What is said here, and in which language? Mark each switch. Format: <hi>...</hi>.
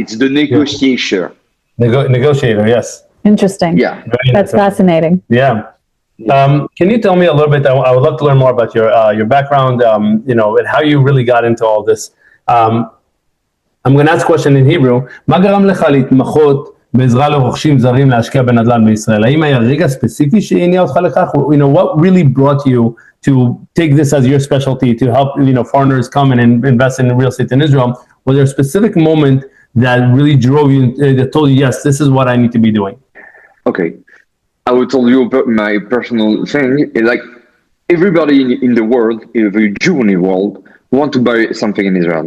<en>It's the negotiator. Negotiator, yes. Interesting. Yeah. That's fascinating. Yeah. Can you tell me a little bit? I would love to learn more about your background, and how you really got into all this. I'm going to ask a question in Hebrew.</en> <he>מה גרם לך להתמחות בעזרה לרוכשים זרים להשקיע בנדל"ן בישראל? האם היה רגע ספציפי שהניע אותך לכך?</he> <en>What really brought you to take this as your specialty to help foreigners come and invest in real estate in Israel? Was there a specific moment that really drove you, that told you, yes, this is what I need to be doing? Okay. I will tell you about my personal thing. Like everybody in the world, every Jew in the world, want to buy something in Israel.</en>